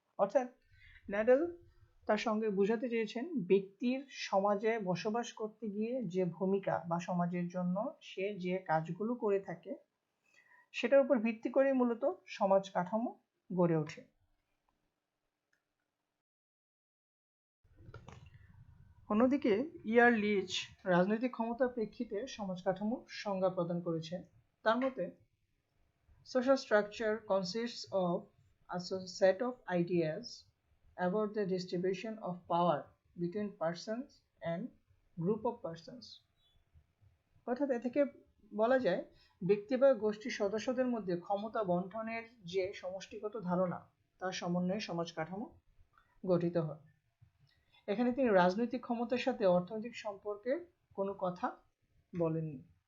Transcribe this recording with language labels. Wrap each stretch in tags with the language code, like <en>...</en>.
<bn>অর্থাৎ নেডেল তার সঙ্গে বোঝাতে চেয়েছেন ব্যক্তির সমাজে বসবাস করতে গিয়ে যে ভূমিকা বা সমাজের জন্য সে যে কাজগুলো করে থাকে সেটার উপর ভিত্তি করে মূলত সমাজ কাঠামো গড়ে ওঠে। অন্যদিকে ইয়ার লিচ রাজনৈতিক ক্ষমতার প্রেক্ষিতে সমাজ কাঠামোর সংজ্ঞা প্রদান করেছেন। তার মতে</bn> <en>social structure consists of a set of ideas about the distribution of power between persons and group of persons.</en> <bn>অর্থাৎ এ থেকে বলা যায় ব্যক্তি বা গোষ্ঠীর সদস্যদের মধ্যে ক্ষমতা বন্টনের যে সমষ্টিগত ধারণা তার সমন্বয়ে সমাজ কাঠামো গঠিত হয়। এখানে তিনি রাজনৈতিক ক্ষমতার সাথে অর্থনৈতিক সম্পর্কে কোনো কথা বলেননি।</bn>